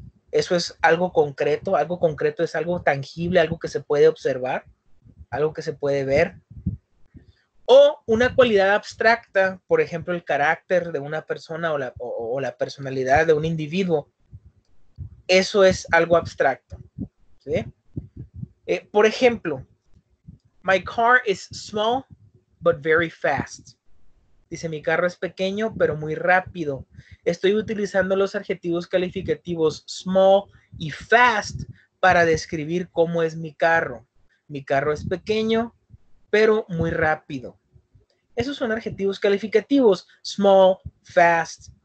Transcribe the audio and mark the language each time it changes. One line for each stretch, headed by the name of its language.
Spanish: Eso es algo concreto es algo tangible, algo que se puede observar, algo que se puede ver. O una cualidad abstracta, por ejemplo, el carácter de una persona o la personalidad de un individuo. Eso es algo abstracto. ¿Sí? Por ejemplo,
English: my car is small but very fast.
Spanish: Dice, mi carro es pequeño pero muy rápido. Estoy utilizando los adjetivos calificativos small y fast para describir cómo es mi carro. Mi carro es pequeño pero muy rápido. Esos son adjetivos calificativos. Small, fast.